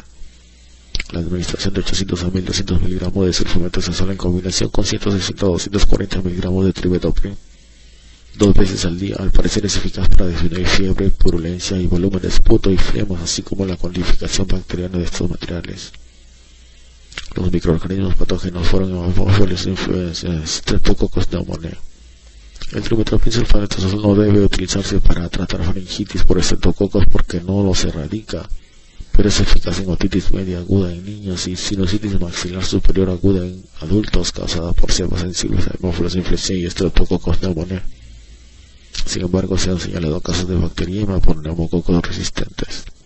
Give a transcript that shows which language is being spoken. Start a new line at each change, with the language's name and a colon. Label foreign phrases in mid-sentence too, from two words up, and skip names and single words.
Spanish: La administración de 800 a 1200 mg de sulfamethoxazole en combinación con 160 a 240 mg de trimethoprim 2 veces al día al parecer es eficaz para disminuir fiebre, purulencia y volumen de esputo y flemas, así como la cuantificación bacteriana de estos materiales. Los microorganismos patógenos fueron Haemophilus influenzae, Streptococcus pneumoniae. El trimethoprim sulfamethoxazole no debe utilizarse para tratar faringitis por estreptococos porque no los erradica, pero es eficaz en otitis media aguda en niños y sinusitis maxilar superior aguda en adultos causada por cepas sensibles a Haemophilus influenzae y Streptococcus pneumoniae. Sin embargo, se han señalado casos de bacteriema por neumococos resistentes.